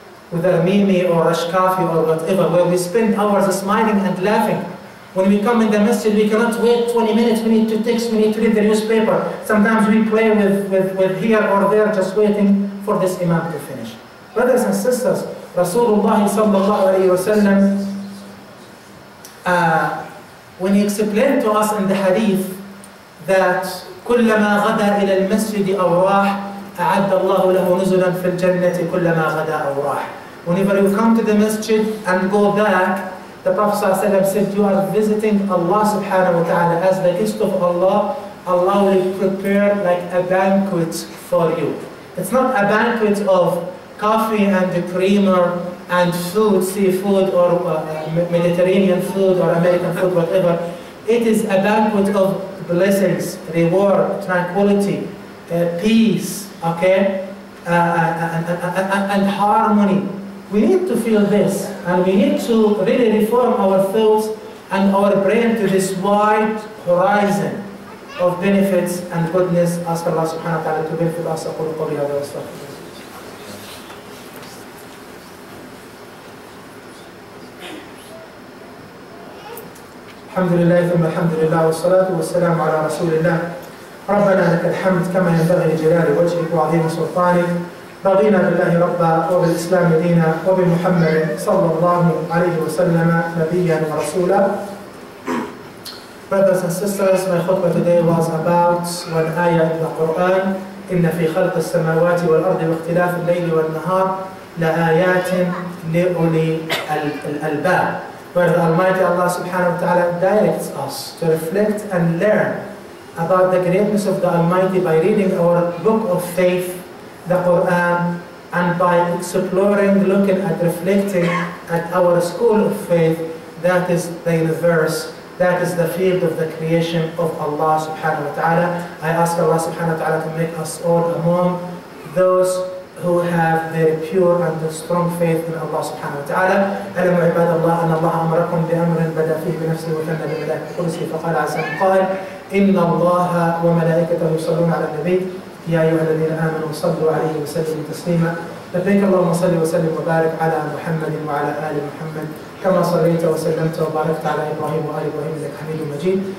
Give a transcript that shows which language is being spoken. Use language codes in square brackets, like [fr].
[en] Whether Mimi or Rashkafi or whatever, where we spend hours smiling and laughing. When we come in the masjid, we cannot wait 20 minutes, we need to text, we need to read the newspaper. Sometimes we play with here or there, just waiting for this Imam to finish. Brothers and sisters, Rasulullah sallallahu alayhi wa sallam, when he explained to us in the hadith that [ar] كلما غدا إلى المسجد أو راح [en] أعد الله له نزلا في الجنة كلما غدا أو راح. Whenever you come to the masjid and go back, the Prophet ﷺ said, you are visiting Allah subhanahu wa ta'ala as the guest of Allah. Allah will prepare like a banquet for you. It's not a banquet of coffee and creamer and food, seafood or Mediterranean food or American food, whatever. It is a banquet of blessings, reward, tranquility, peace, okay, and harmony. We need to feel this, and we need to really reform our thoughts and our brain to this wide horizon of benefits and goodness. Ask Allah subhanahu wa ta'ala to benefit us. [ar] أقول قولي هذا وأستغفر الله. الحمد لله ثم الحمد لله والصلاة والسلام على رسول الله. ربنا لك الحمد كما ينبغي لجلال وجهك وعظيم سلطانك. رضينا بالله ربا وبالإسلام دينا وبمحمد صلى الله عليه وسلم نبيا ورسولا. [en] Brothers and sisters, my khutbah today was about one ayah in the Quran. [ar] إن في خلق السماوات والأرض واختلاف الليل والنهار لآيات لأولي الألباب, [en] where the Almighty Allah subhanahu wa ta'ala directs us to reflect and learn about the greatness of the Almighty by reading our book of faith, the Quran, and by exploring, looking at, reflecting at our school of faith, that is the universe, that is the field of the creation of Allah subhanahu wa ta'ala. I ask Allah subhanahu wa ta'ala to make us all among those who have their pure and strong faith in Allah subhanahu wa ta'ala. [ar] ألم عباد الله أن الله أمركم بأمر بدأ فيه بنفسه وثنى بملائكة قدسه فقال عز وجل قال إن الله وملائكته يصلون على النبي يا أيها الذين آمنوا صلوا عليه وسلموا تسليما. لبيك اللهم صل وسلم وبارك على محمد وعلى آل محمد كما صليت وسلمت وباركت على إبراهيم وآل إبراهيم إنك حميد مجيد.